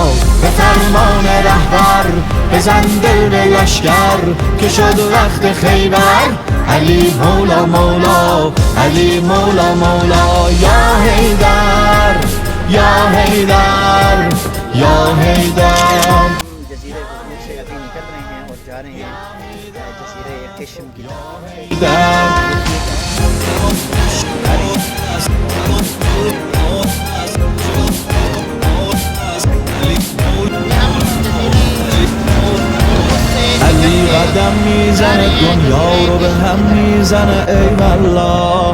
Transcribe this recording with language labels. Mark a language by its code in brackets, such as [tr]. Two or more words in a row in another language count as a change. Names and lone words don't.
[fa] به فرمان رهبر بزن دل به لشکر که شد وقت خیبر. علی مولا مولا، علی مولا مولا. یا حیدر یا حیدر یا حیدر. [hi] जजीरे गुजनूर से अभी निकल रहे हैं और जा रहे हैं जजीरे केशम की [fa] علی قدم میزنه، دنیا رو به هم میزنه، ای والله.